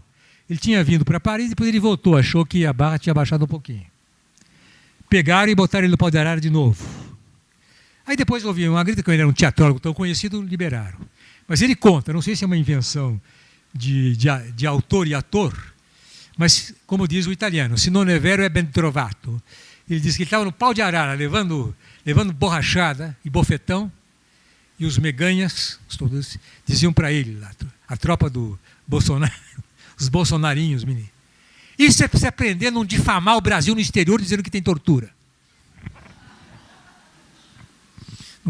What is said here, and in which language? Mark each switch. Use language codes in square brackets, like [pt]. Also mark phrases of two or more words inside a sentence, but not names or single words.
[pt] Ele tinha vindo para Paris e depois ele voltou, achou que a barra tinha baixado um pouquinho. Pegaram e botaram ele no pau de arara de novo. Aí depois ouvi uma grita, que ele era um teatrólogo tão conhecido, liberaram. Mas ele conta, não sei se é uma invenção de autor e ator, mas como diz o italiano, [it] se non è vero è ben trovato. [pt] Ele diz que ele estava no pau de arara, levando borrachada e bofetão, e os meganhas, todos, diziam para ele, lá, a tropa do Bolsonaro, os bolsonarinhos, menino. Isso é para você aprender a não difamar o Brasil no exterior dizendo que tem tortura.